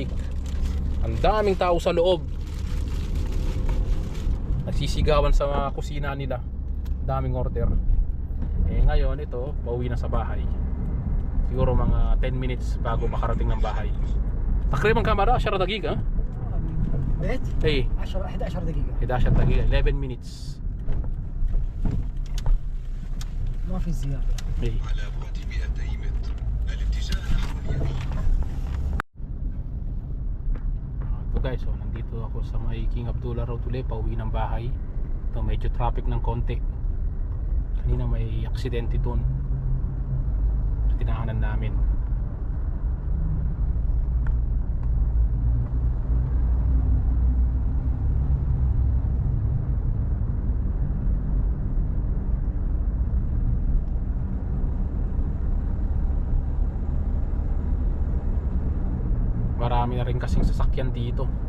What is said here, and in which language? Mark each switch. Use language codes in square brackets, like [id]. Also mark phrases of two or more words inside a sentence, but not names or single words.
[tl] Ang daming tao sa loob. Nagsisigawan sa mga kusina nila. Daming order. Eh ngayon ito, pauwi na sa bahay. Siguro mga 10 minutes bago makarating ng bahay. [ar] تقريبا كاميرا، 10 دقيقة. بيت Eh, 11 دقيقة. 11 daqiqa, 11 minutes. ما في زيادة. Eh. على بعد 200 متر الاتجاه نحو اليمين. [tl] Ito guys, so nandito ako sa may King Abdullah Road ulit, pauwi ng bahay. Ito medyo traffic ng konti. Kanina may aksidente doon sa tinaanan namin. Marami na rin kasing sasakyan dito.